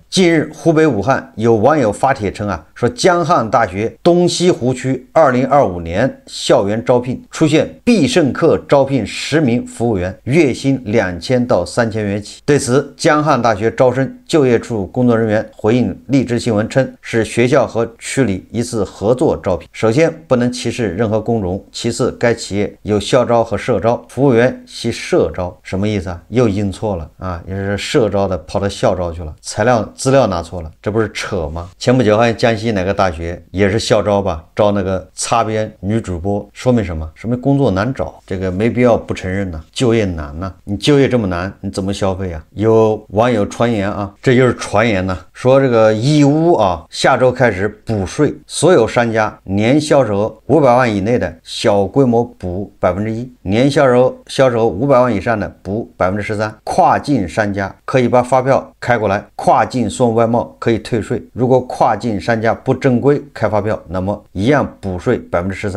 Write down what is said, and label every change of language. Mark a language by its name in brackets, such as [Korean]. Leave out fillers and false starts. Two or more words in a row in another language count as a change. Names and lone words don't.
[Chinese] 近日，湖北武漢有網友發帖稱啊，說江漢大學東西湖區2025年校園招聘出現必勝客招聘10名服務員，月薪2000到3000元起。对此，江漢大學招生就業處工作人員回應荔枝新聞稱，是学校和区里一次合作招聘。首先，不能歧视任何工种；其次，该企业有校招和社招，服务员系社招。什么意思啊？又印错了啊！也是社招的跑到校招去了，资料拿錯了，这不是扯吗？前不久好像江西哪个大学也是校招吧，招那个擦边女主播，说明什么？说明工作难找，这个没必要不承認吶，就業難吶，你就業這麼難，你怎麼消費啊？有網友傳言啊，這就是傳言吶，說這個義烏啊，下周開始補稅，所有商家年銷售額500萬以內的小規模補1%，年銷售額500萬以上的補13%，跨境商家可以把發票開過來，跨境送外貿可以退稅，如果跨境商家不正規開發票，那麼一樣補稅13%。